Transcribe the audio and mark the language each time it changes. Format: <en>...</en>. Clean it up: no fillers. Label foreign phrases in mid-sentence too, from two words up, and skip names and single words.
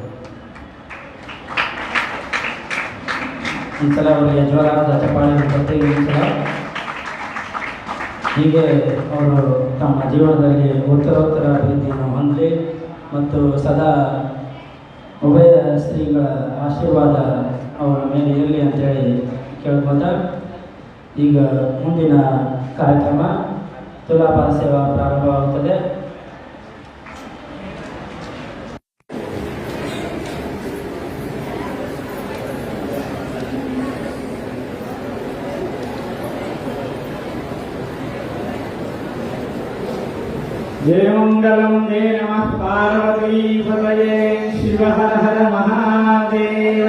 <kn>ಈ ಸಲ ಅವರಿಗೆ ಜೋರಾದ ಚಪ್ಪಾಳೆ ಕೊಟ್ಟು ಈ ಸಲ ಹೀಗೆ ಅವರು ತಮ್ಮ ಜೀವನದಲ್ಲಿ ಉತ್ತರೋತ್ತರ ಅಭಿವೃದ್ಧಿಯನ್ನು ಹೊಂದಲಿ ಮತ್ತು ಸದಾ ಉಭಯ ಶ್ರೀಗಳ ಆಶೀರ್ವಾದ ಅವರ ಮೇಲೆ ಇರಲಿ ಅಂತೇಳಿ ಕೇಳ್ಕೊಂತ ಈಗ ಮುಂದಿನ ಕಾರ್ಯಕ್ರಮ ತುಲಾಭಾರ ಸೇವಾ ಪ್ರಾರಂಭವಾಗುತ್ತದೆ.</kn> <sa>जय मंगलम जय नमः पार्वतीपतये शिव हर हर महादेव।</sa>